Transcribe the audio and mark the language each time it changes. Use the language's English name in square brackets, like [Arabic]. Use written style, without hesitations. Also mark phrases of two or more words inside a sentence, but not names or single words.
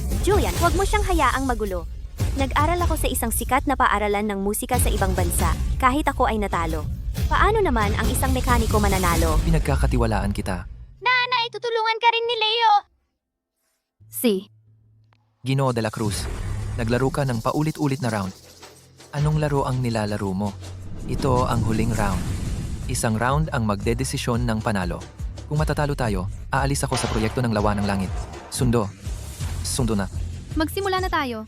[Filipino] Julian, huwag mo siyang hayaang magulo. Nag-aral ako sa isang sikat na paaralan ng musika sa ibang bansa, kahit ako ay natalo. Paano naman ang isang mekaniko mananalo? Pinagkakatiwalaan kita. Nanay, tutulungan ka rin ni Leo! Si. Ginoo de la Cruz, naglaro ka ng paulit-ulit na round. Anong laro ang nilalaro mo? Ito ang huling round. Isang round ang magdedesisyon ng panalo. Kung matatalo tayo, aalis ako sa proyekto ng Lawa ng Langit. Sundo. Sundo na. Magsimula na tayo.